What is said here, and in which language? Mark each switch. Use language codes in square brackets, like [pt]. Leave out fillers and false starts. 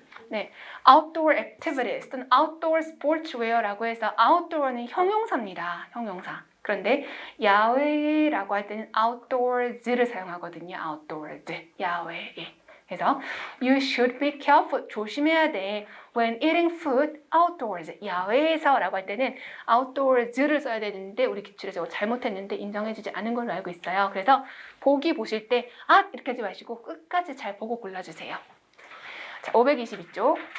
[ko] 네, outdoor activities 또는 outdoor sportswear라고 해서 outdoor는 형용사입니다. 형용사. 그런데 야외라고 할 때는 outdoors를 사용하거든요. outdoors, 야외에. 그래서 [en] you should be careful, [ko] 조심해야 돼. [en] when eating food outdoors, [ko] 야외에서라고 할 때는 outdoors를 써야 되는데 우리 기출에서 잘못했는데 인정해주지 않은 걸로 알고 있어요. 그래서 보기 보실 때 이렇게 하지 마시고 끝까지 잘 보고 골라주세요. 자, 522쪽.